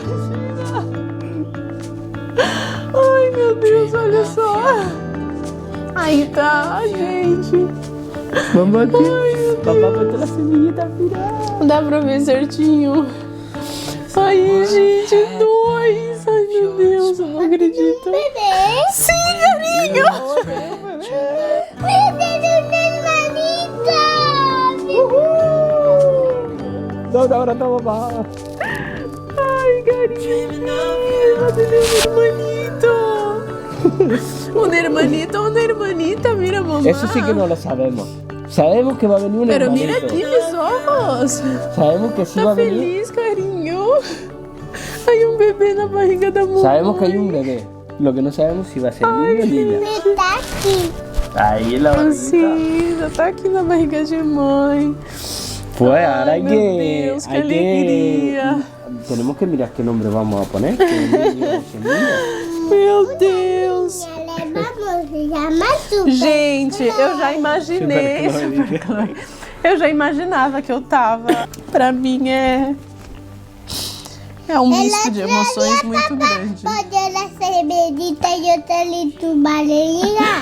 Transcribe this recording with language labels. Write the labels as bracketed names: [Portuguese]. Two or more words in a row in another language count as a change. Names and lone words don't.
[Portuguese] Ai, meu Deus, olha só. Aí tá, gente. [Spanish] Mamá, [Portuguese] Ai, [Spanish] papá botou la semillita al final. [Portuguese] dá pra ver certinho. Ai, gente, 2. Ai, meu Deus, eu não acredito. Bebê. Sim, carinho. Meu Deus, [Spanish] hermanita. No, ahora no, mamá. [Portuguese] Ai, carinho. [Spanish] Un hermanita, mira, mamá. Eso sí que no lo sabemos. Sabemos que va a venir un Pero hermanito. mira aquí mis ojos. Sabemos que sí va [Portuguese] Tá [Spanish] a venir. [Portuguese] feliz, carinho. [Spanish] Hay un bebé [Portuguese] na barriga da mamãe. [Spanish] Sabemos que hay un bebé. Lo que no sabemos si va a ser niño o niña. [Portuguese] Me tá aqui. [Spanish] Ahí la barriguita. [Portuguese] Sim, já tá aqui na barriga de mãe. [Spanish] Pues ahora [Portuguese] Ai, meu Deus, que alegria. [Spanish] Tenemos que mirar qué nombre vamos a poner. Que es niño o que es niña. [Portuguese] Meu Deus. Ela se chama Super. Gente, eu já imaginei. Super Eu já imaginava que eu tava. Pra mim é um misto de emoções muito grande. Pode ela ser medita e outra ali tubarinha.